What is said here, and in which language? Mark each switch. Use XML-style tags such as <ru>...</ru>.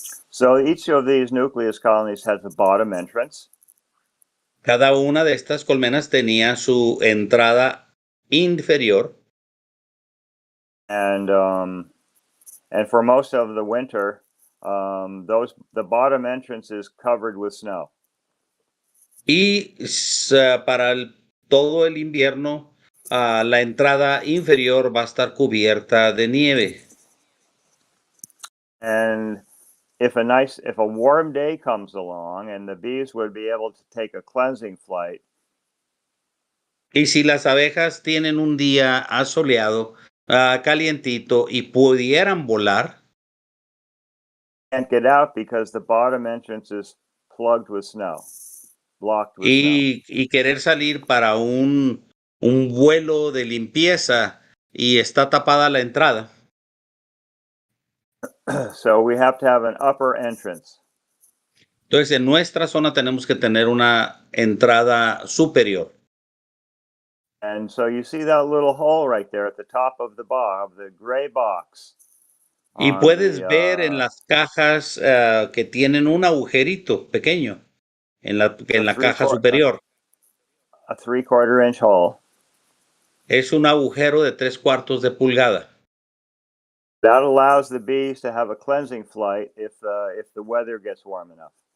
<en>So each of these nucleus colonies has a bottom entrance.</en> <es>Cada una de estas colmenas tenía su entrada inferior.</es> <en>And for most of the winter, the bottom entrance is covered with snow.</en> <es>Y para todo el invierno, la entrada inferior va a estar cubierta de nieve.</es> <en>And if a warm day comes along and the bees would be able to take a cleansing flight.</en> <es>Y si las abejas tienen un día asoleado, calientito y pudieran volar,</es> <en>Can't get out because the bottom entrance is plugged with snow, blocked with</en> <es>y querer salir para un vuelo de limpieza y está tapada la entrada.</es> <en>snow. So we have to have an upper entrance.</en> <es>Entonces, en nuestra zona tenemos que tener una entrada superior.</es> <en>And so you see that little hole right there at the top of the gray box.</en> <es>Y puedes ver en las cajas que tienen un agujerito pequeño en la caja superior.</es> <en>A 3/4 inch hole.</en> <es>Es un agujero de 3/4 de pulgada.</es> <en>That allows the bees to have a cleansing flight if the weather gets warm enough.</en>